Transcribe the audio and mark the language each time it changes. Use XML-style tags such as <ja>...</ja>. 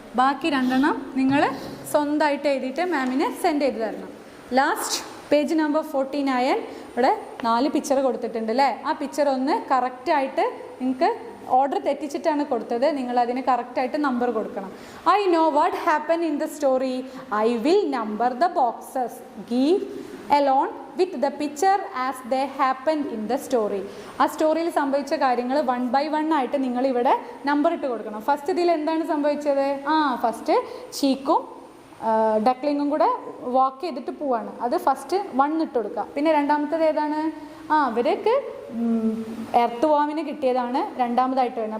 <ml>ബാക്കി രണ്ടെണ്ണം നിങ്ങൾ സ്വന്തമായിട്ട് എഴുതിയിട്ട് മാമിന് സെൻഡ് ചെയ്ത് തരണം. ലാസ്റ്റ് പേജ് നമ്പർ 49 ഇവിടെ 4 പിക്ചർ കൊടുത്തിട്ടുണ്ട് അല്ലേ? ആ പിക്ചർ ഒന്ന് കറക്റ്റായിട്ട് നിങ്ങൾക്ക് ഓർഡർ തെറ്റിച്ചിട്ടാണ് കൊടുത്തത്. നിങ്ങൾ അതിന് കറക്റ്റായിട്ട് നമ്പർ കൊടുക്കണം.</ml> <en>I know what happen in the story. I will number the boxes. Give along with the picture as they happened in the story.</en> <ml>ആ സ്റ്റോറിയിൽ സംഭവിച്ച കാര്യങ്ങൾ 1 by 1 ആയിട്ട് നിങ്ങൾ ഇവിടെ നമ്പർ ഇട്ട് കൊടുക്കണം. ഫസ്റ്റ് ഇതിൽ എന്താണ് സംഭവിച്ചത്? ഫസ്റ്റ് ചീക്കും ഡക്ലിങ്ങും കൂടെ വാക്ക് ചെയ്തിട്ട് പോവാണ്. അത് ഫസ്റ്റ് 1 ഇട്ട് കൊടുക്കുക. പിന്നെ രണ്ടാമത്തേത് ഏതാണ്? അവർക്ക് എർത്ത് വാമിന് കിട്ടിയതാണ് രണ്ടാമതായിട്ട് വരുന്നത്.</ml>